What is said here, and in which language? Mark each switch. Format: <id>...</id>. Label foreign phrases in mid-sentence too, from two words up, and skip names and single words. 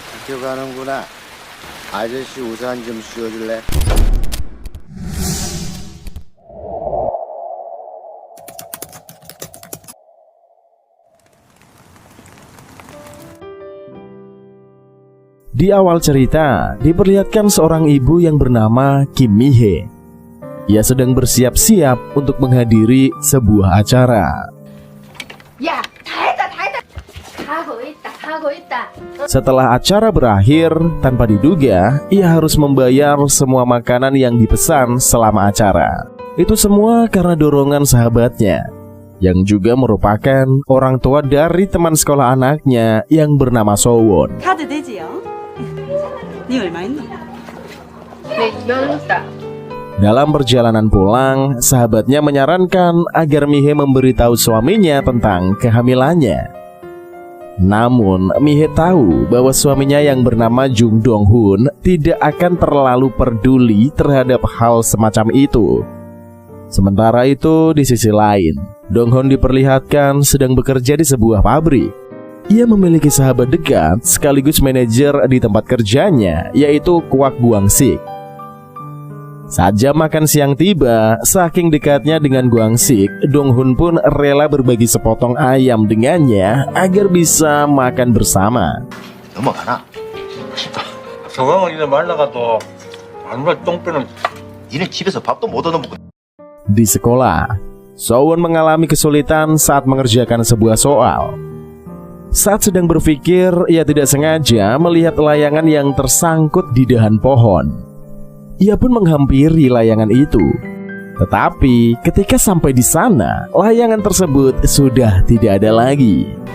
<ko>학교 가는구나. 아저씨 우산 좀 씌워줄래?</ko> <id>Di awal cerita, diperlihatkan seorang ibu yang bernama Kim Mi-hee. Ia sedang bersiap-siap untuk menghadiri sebuah acara.</id> <ko>야, 다 했다. 다 하고 있다.</ko> <id>Setelah acara berakhir, tanpa diduga, ia harus membayar semua makanan yang dipesan selama acara. Itu semua karena dorongan sahabatnya, yang juga merupakan orang tua dari teman sekolah anaknya yang bernama Sowon.</id> <ko>카드 되지요? 니 얼마 있노? 네, 10살.</ko> <id>Dalam perjalanan pulang, sahabatnya menyarankan agar Mi-hee memberitahu suaminya tentang kehamilannya. Namun, Mi-hee tahu bahwa suaminya yang bernama Jung Dong-hun tidak akan terlalu peduli terhadap hal semacam itu. Sementara itu, di sisi lain, Dong-hun diperlihatkan sedang bekerja di sebuah pabrik. Ia memiliki sahabat dekat sekaligus manajer di tempat kerjanya, yaitu Kwak Guang-sik. Saat jam makan siang tiba, saking dekatnya dengan Guang-sik, Dong-hun pun rela berbagi sepotong ayam dengannya agar bisa makan bersama.</id> <ko>넘어가나? 저강은 이제 말라가도 마누라 똥배는 니네 집에서 밥도 못 얻어먹고.</ko> <id>Di sekolah, Sowon mengalami kesulitan saat mengerjakan sebuah soal. Saat sedang berpikir, ia tidak sengaja melihat layangan yang tersangkut di dahan pohon. Ia pun menghampiri layangan itu. Tetapi ketika sampai di sana, layangan tersebut sudah tidak ada lagi.</id>